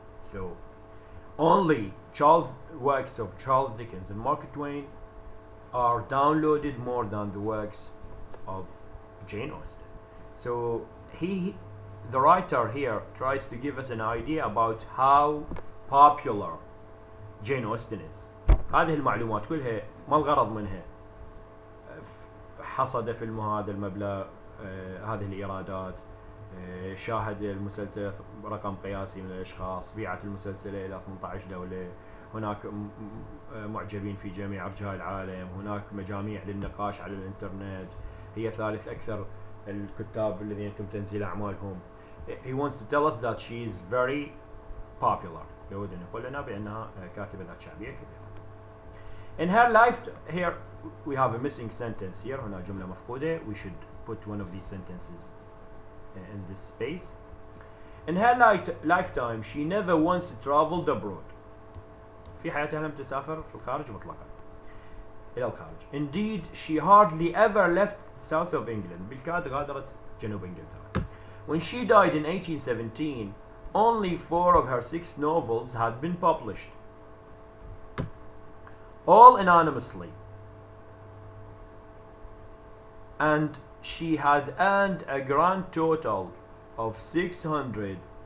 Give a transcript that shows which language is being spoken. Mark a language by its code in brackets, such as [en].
[en] So, only works of Charles Dickens and Mark Twain are downloaded more than the works of Jane Austen. So, the writer here tries to give us an idea about how popular Jane Austen is. [ar] هذه المعلومات كلها ما الغرض منها حصد فيلم هذا المبلغ هذه الإيرادات شاهد المسلسل رقم قياسي من الأشخاص بيعت المسلسل إلى 18 دولة هناك معجبين في جميع أرجاء العالم هناك مجاميع للنقاش على الإنترنت هي ثالث أكثر الكتاب الذين يتم تنزيل أعمالهم. [en] He wants to tell us that she is very popular. [ar] يود أن يقول لنا بأنها كاتبة ذات شعبية كبيرة. [en] In her life, here we have a missing sentence here. [ar] هنا جملة مفقودة. [en] We should put one of these sentences in this space. In her lifetime, she never once traveled abroad. [ar] في حياتها لم تسافر في الخارج مطلقا. إلى الخارج. [en] Indeed, she hardly ever left the south of England. [ar] بالكاد غادرت جنوب إنجلترا. [en] When she died in 1817, only 4 of her 6 novels had been published. All anonymously. And she had earned a grand total of 600